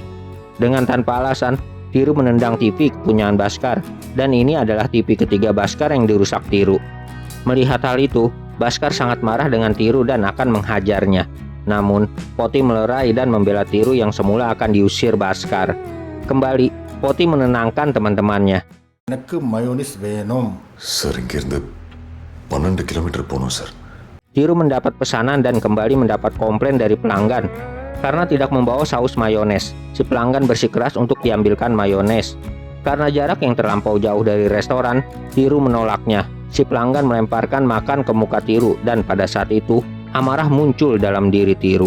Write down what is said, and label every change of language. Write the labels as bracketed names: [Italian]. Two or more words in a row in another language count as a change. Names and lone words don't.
[Indonesian] Dengan tanpa alasan, Tiru menendang TV kepunyaan Baskar, dan ini adalah TV ketiga Baskar yang dirusak Tiru. Melihat hal itu, Baskar sangat marah dengan Tiru dan akan menghajarnya. Namun, Poti melerai dan membela Tiru yang semula akan diusir Baskar. Kembali, Poti menenangkan teman-temannya. [Tamil] எனக்கு மயோனிஸ் வேணும். சார் இங்கிருந்து 12 கிலோமீட்டர் போகணும் சார். [Indonesian] Tiru mendapat pesanan dan kembali mendapat komplain dari pelanggan karena tidak membawa saus mayones. Si pelanggan bersikeras untuk diambilkan mayones. Karena jarak yang terlampau jauh dari restoran, Tiru menolaknya. Si pelanggan melemparkan makan ke muka Tiru dan pada saat itu amarah muncul dalam diri Tiru.